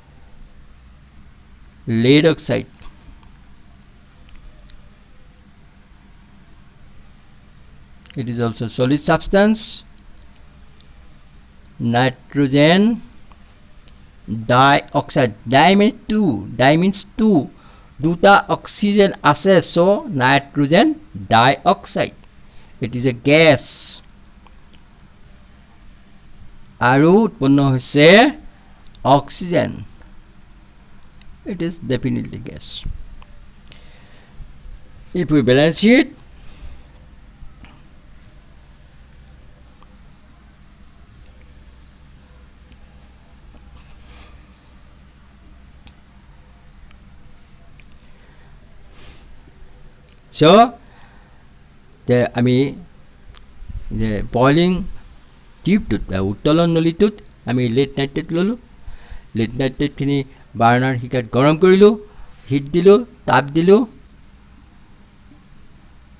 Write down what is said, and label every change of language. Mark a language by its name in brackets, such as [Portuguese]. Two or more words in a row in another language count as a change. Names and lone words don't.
[English] lead oxide it is also solid substance nitrogen dioxide di means 2 [Assamese] দুটা অক্সিজেন আছে [English] so nitrogen dioxide it is a gas [Assamese] আৰু উৎপন্ন হৈছে [English] oxygen it is definitely gas if we balance it so আমি [Assamese] যে [English] boiling tubeটোত [Assamese] উত্তোলন নলীটোত আমি [English] lead nitrate [Assamese] ল'লোঁ [English] lead nitrateখিনি [Assamese] বাৰ্নাৰ শিখাত গৰম কৰিলোঁ হিট দিলোঁ তাপ দিলোঁ